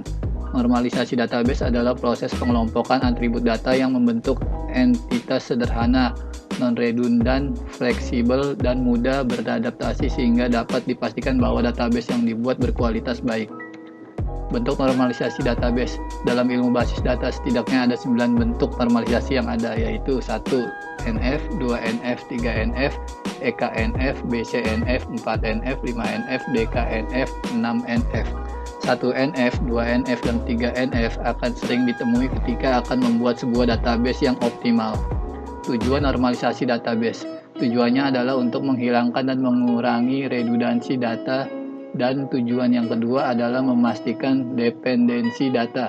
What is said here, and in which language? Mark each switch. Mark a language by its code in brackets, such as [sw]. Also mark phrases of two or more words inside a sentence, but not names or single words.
[id] Normalisasi database adalah proses pengelompokan atribut data yang membentuk entitas sederhana, non-redundan, fleksibel, dan mudah beradaptasi sehingga dapat dipastikan bahwa database yang dibuat berkualitas baik. Bentuk normalisasi database. Dalam ilmu basis data setidaknya ada 9 bentuk normalisasi yang ada, yaitu 1. NF, 2 NF, 3 NF, EKNF, BCNF, 4 NF, 5 NF, DKNF, 6 NF. 1 NF, 2 NF, dan 3 NF akan sering ditemui ketika akan membuat sebuah database yang optimal. Tujuan normalisasi database. Tujuannya adalah untuk menghilangkan dan mengurangi redundansi data, dan tujuan yang kedua adalah memastikan dependensi data.